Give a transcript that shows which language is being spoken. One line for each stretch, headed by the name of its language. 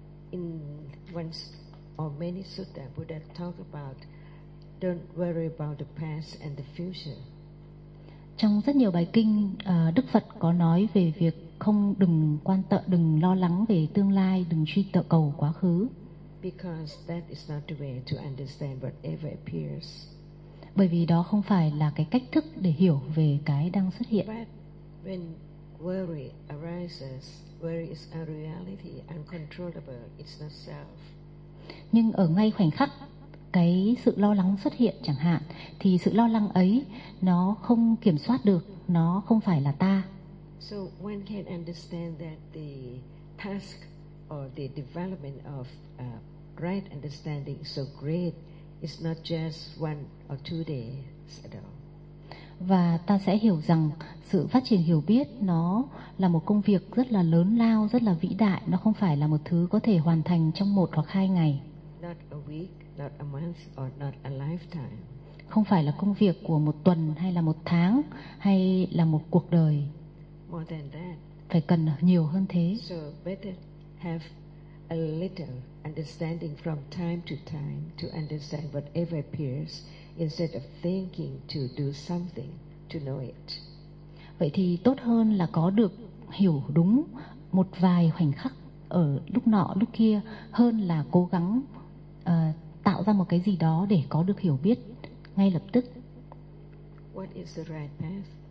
English: In one or many sutta, Buddha talk about don't worry about the past and the future.
Vietnamese: Trong rất nhiều bài kinh, Đức Phật có nói về việc không đừng quan tâm, đừng lo lắng về tương lai, đừng truy cầu quá khứ.
English: Because that is not the way to understand whatever appears.
Vietnamese: Bởi vì đó không phải là cái cách thức để hiểu về cái đang xuất hiện.
English: But when worry arises, worry is a reality, uncontrollable, it's not self.
Vietnamese: Nhưng ở ngay khoảnh khắc cái sự lo lắng xuất hiện chẳng hạn, thì sự lo lắng ấy nó không kiểm soát được, nó không phải là ta.
English: So one can understand that the task or the development of right understanding is so great, it's not just one or two days at all.
Vietnamese: Và ta sẽ hiểu rằng sự phát triển hiểu biết nó là một công việc rất là lớn lao, rất là vĩ đại, nó không phải là một thứ có thể hoàn thành trong một hoặc hai ngày.
English: Not a week, not a month, or not a lifetime.
Vietnamese: Không phải là công việc của một tuần hay là một tháng hay là một cuộc đời.
English: More than that.
Vietnamese: Phải cần nhiều hơn thế.
English: So better have a little understanding from time to time to understand whatever appears instead of thinking to do something to know it.
Vietnamese: Vậy thì tốt hơn là có được hiểu đúng một vài khoảnh khắc ở lúc nọ lúc kia hơn là cố gắng tạo ra một cái gì đó để có được hiểu biết ngay lập tức.
English: What is the right path?